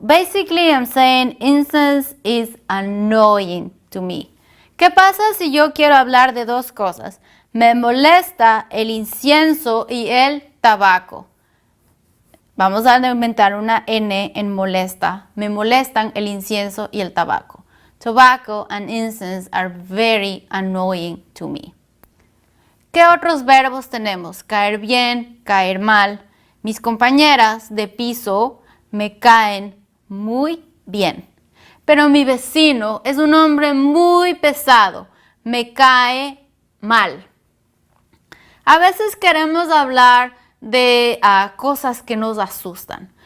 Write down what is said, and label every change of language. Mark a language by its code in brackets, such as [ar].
[en] Basically, I'm saying incense is annoying to me. [es] ¿Qué pasa si yo quiero hablar de 2 cosas? Me molesta el incienso y el tabaco. Vamos a aumentar una N en molesta. Me molestan el incienso y el tabaco. [en] Tobacco and incense are very annoying to me. [es] ¿Qué otros verbos tenemos? Caer bien, caer mal. Mis compañeras de piso me caen muy bien. Pero mi vecino es un hombre muy pesado. Me cae mal. A veces queremos hablar de cosas que nos asustan.